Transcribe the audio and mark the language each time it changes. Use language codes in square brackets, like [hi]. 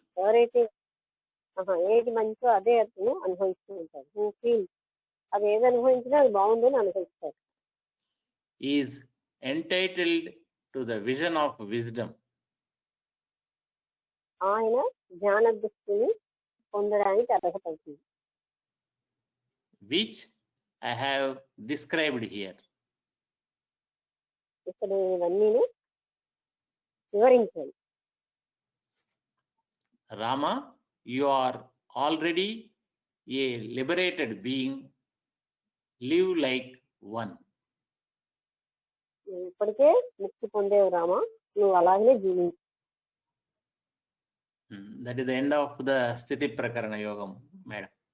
[te] ఎవరైతే ఏది మంచో అదే అతను అనుభవిస్తూ ఉంటాడు. [en] who feel, [te] అది ఏది అనుభవించినా అది బాగుందని అనుభవిస్తాడు. [en] is entitled to the vision of wisdom, [te] ఆయన జ్ఞాన దృష్టిని పొందడానికి అర్హత అవుతుంది. [en] which I have described here. [te] ఇక్కడ ఇవన్నీ వివరించాను. [en] Rama, you are already a liberated being. Live like one. [te] ఇప్పటికే ముక్తి పొందేవు రామా, నువ్వు అలాగే జీవించు. [en] That is the end of the Sthiti Prakarana Yogam, madam.